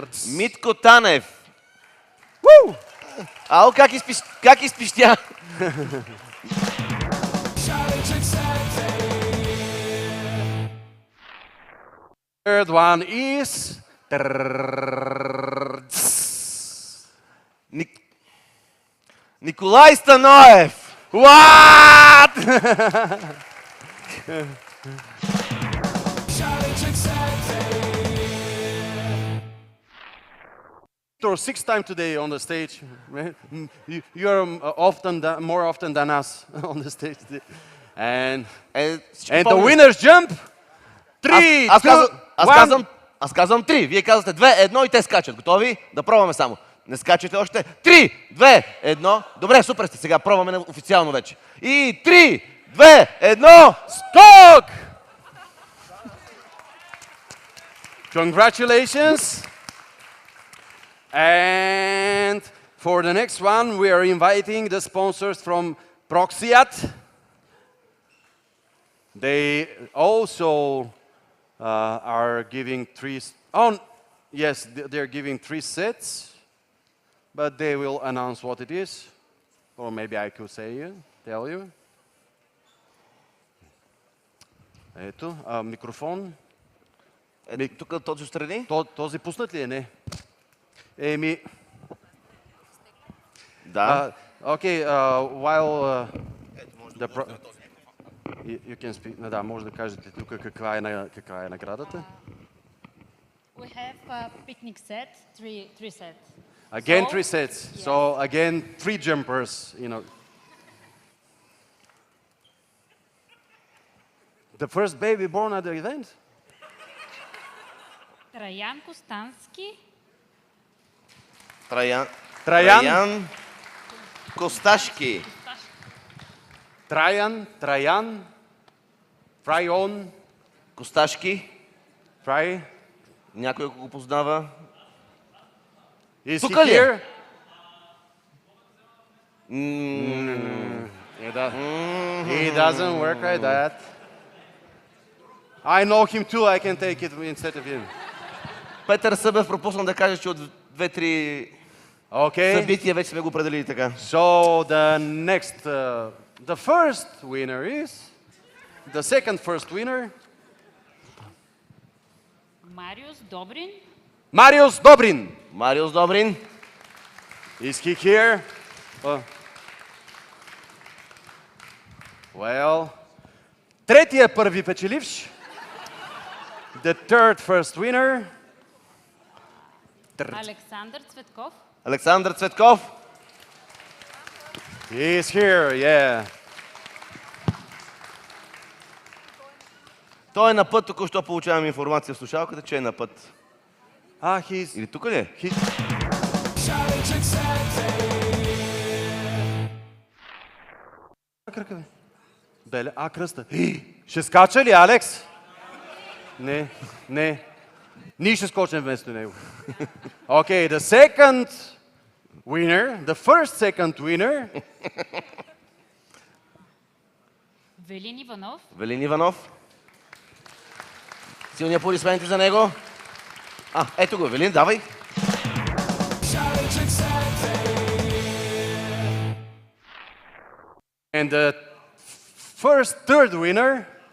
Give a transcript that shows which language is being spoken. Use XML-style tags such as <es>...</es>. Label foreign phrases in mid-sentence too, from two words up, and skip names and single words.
<bg>Митко Танев. Woo! Ало, как изпищя?</bg> <en>Third one is</en> <bg>Николай Станоев.</bg> <en>What? Or 6 times today on the stage. You're more often than us on the stage. And the winners jump. 3, 2, 1.</en> <bg>Аз казвам 3. Вие казвате 2, 1 и те скачат. Готови? Да пробваме само. Не скачате още. 3, 2, 1. Добре, супер сте. Сега пробваме официално вече. И 3, 2, 1. Скок!</bg> <en>Congratulations. And for the next one, we are inviting the sponsors from Proxiat. They also are giving they're giving 3 sets, but they will announce what it is. Or maybe I could tell you.</en> <bg>Ето, микрофон. Тук този страни? Този пуснат ли е? Не. Еми... Да.</bg> <en>Okay, while you can speak.</en> <bg>Да, може да кажете тук каква е наградата.</bg> <en>We have a picnic set, three sets. Again, 3 sets. Yes. So again, 3 jumpers, you know. The first baby born at the event?</en> <bg>Траян Костански. Траян Косташки. Траян, Фрайон. Косташки. Фрай. Някой го познава.</bg> <en>Is he here? He doesn't work like that. I know him too, I can take it instead of him.</en> <bg>Петър Събев пропусна да каже, че от 2-3 събития вече сме го определили така.</bg> <en>So the next, the first winner is, the second first winner.</en> <bg>Мариус Добрин. Мариус Добрин. Мариус Добрин.</bg> <en>Is he here? Well,</en> <bg>третия първи печеливш.</bg> <en>The third first winner.</en> <bg>Александър Цветков. Александър Цветков.</bg> <en>He is here, yeah.</en> <bg>Той е на път, току-що получавам информация в слушалката, че е на път. Или тук ли е? Кръста. Ще скача ли, Алекс? Не. Ние ще скочим вместо него.</bg> <en>Okay, the first second winner.</en> <bg>Велин Иванов. Силни аплодисменти за него. Ето го, Велин, давай.</bg> <en>And the third winner.</en>